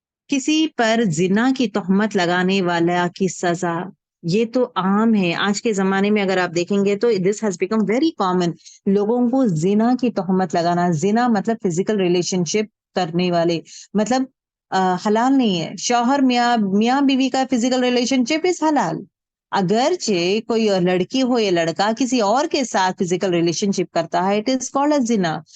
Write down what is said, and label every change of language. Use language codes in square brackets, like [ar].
[ur] کسی پر زنا کی تہمت لگانے والا کی سزا، یہ تو عام ہے آج کے زمانے میں. [en] اگر آپ دیکھیں گے تو this has become very common. [ur] لوگوں کو زنا کی تہمت لگانا. زنا مطلب فزیکل ریلیشن شپ کرنے والے، مطلب حلال نہیں ہے. شوہر میاں بیوی کا فزیکل ریلیشن شپ از حلال. اگرچہ کوئی لڑکی ہو یا لڑکا کسی اور کے ساتھ فزیکل ریلیشن شپ کرتا ہے، [en] it is called as [ur] زنا.